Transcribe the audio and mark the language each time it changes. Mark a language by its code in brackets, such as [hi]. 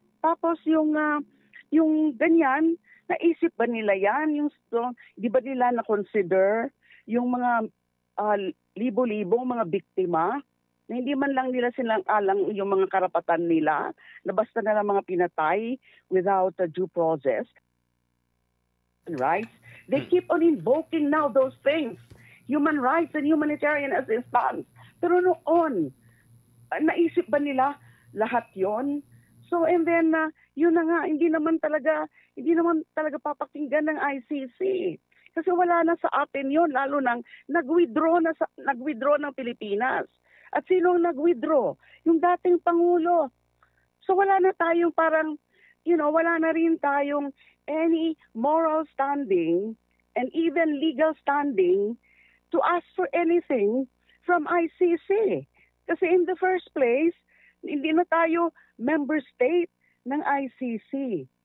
[tl] Tapos yung ganyan, naisip ba nila yan? Di ba nila na-consider yung mga libo-libong mga biktima, na hindi man lang nila silang alang yung mga karapatan nila, na basta na lang mga pinatay [en] without a due process. Rights. They keep on invoking now those things, human rights and humanitarian assistance. [tl] Pero noon, naisip ba nila lahat yon? So, and then, yun na nga, hindi naman talaga papakinggan ng ICC. Kasi wala na sa atin yon, lalo nang nag-withdraw ng Pilipinas. At sino ang nag-withdraw? Yung dating Pangulo. [en] So, [tl] wala na tayong parang, wala na rin tayong [en] any moral standing and even legal standing to ask for anything from ICC. [tl] Kasi [en] in the first place, [tl] hindi na tayo member state ng ICC.